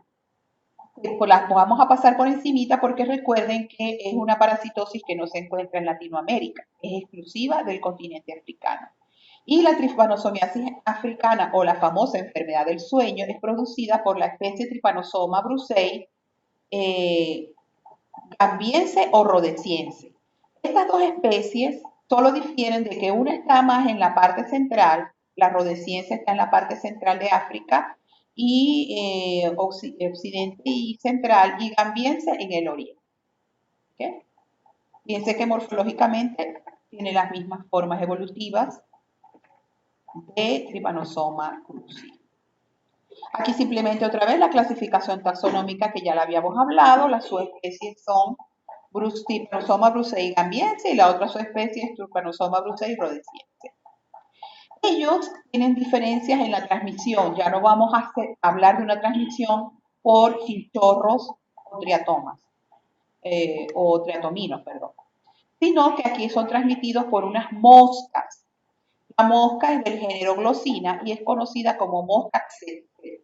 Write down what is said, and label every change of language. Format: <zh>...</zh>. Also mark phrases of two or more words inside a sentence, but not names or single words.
<es>Las vamos a pasar por encimita porque recuerden que es una parasitosis que no se encuentra en Latinoamérica, es exclusiva del continente africano. Y la tripanosomiasis africana o la famosa enfermedad del sueño es producida por la especie Trypanosoma brucei gambiense o rhodesiense. Estas dos especies solo difieren de que una está más en la parte central, la rhodesiense está en la parte central de África y occidente y central, y gambiense en el oriente. ¿Okay? Piense que morfológicamente tiene las mismas formas evolutivas de Trypanosoma cruzi. Aquí simplemente otra vez la clasificación taxonómica que ya la habíamos hablado. Las subespecies son Trypanosoma brucei gambiense y la otra subespecie es Trypanosoma brucei rhodesiense. Ellos tienen diferencias en la transmisión. Ya no vamos a hablar de una transmisión por chinchorros o triatomas, o triatominos, perdón, sino que aquí son transmitidos por unas moscas. La mosca es del género Glossina y es conocida como mosca tsetse.</es>